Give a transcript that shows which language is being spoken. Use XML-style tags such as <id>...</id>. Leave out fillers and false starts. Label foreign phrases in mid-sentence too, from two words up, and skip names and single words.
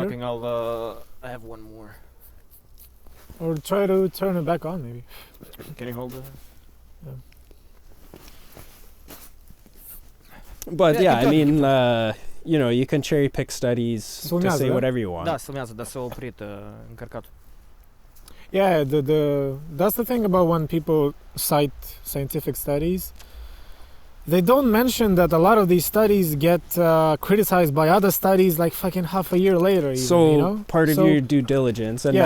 <en>keep sure? talking. I have one more. Or try to turn it back on, maybe. Can you hold it? But Yeah, yeah, keep I going, mean, you know, you can cherry pick studies to</en> <ro>Filmează,</ro> <en>say</en> <ro>da?</ro> <en>whatever you want.</en> <ro>Da, se filmează, dar s-a oprit încărcatul.</ro> <en>Yeah, that's the thing about when people cite scientific studies. They don't mention that a lot of these studies get criticized by other studies like fucking half a year later. Even, So you know? part of So, your due diligence, and</en>